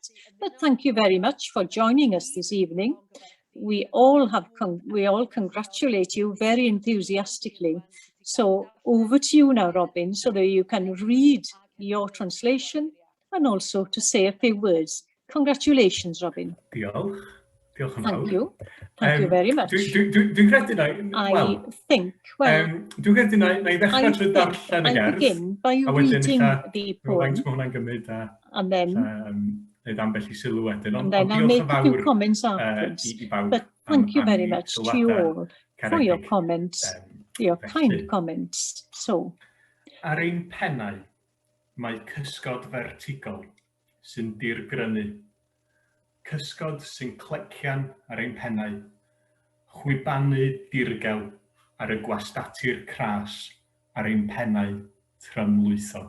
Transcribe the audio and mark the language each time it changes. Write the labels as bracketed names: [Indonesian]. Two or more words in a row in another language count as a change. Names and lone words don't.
[English] But thank you very much for joining us this evening. We all congratulate you very enthusiastically. So over to you now, Robin, so that you can read your translation and also to say a few words. Congratulations, Robin. [Welsh] Diolch. Diolch yn fawr. [English] Thank you. Thank you very much. [Welsh] Dwi'n credu na... [English] I think, well, [Welsh] dwi'n credu na i ddechrau trwy darllen y gerdd. [English] I begin by reading the poem, and then I'll make a few comments afterwards. But thank you very much to you all for your comments, your kind comments. So, [Welsh] ar ein pennau, mae cysgod vertigol sy'n dirgrynu. Cysgod sy'n clecian ar ein pennau, chwibanu dirgel ar y gwastatir cras ar ein pennau trymlwythog.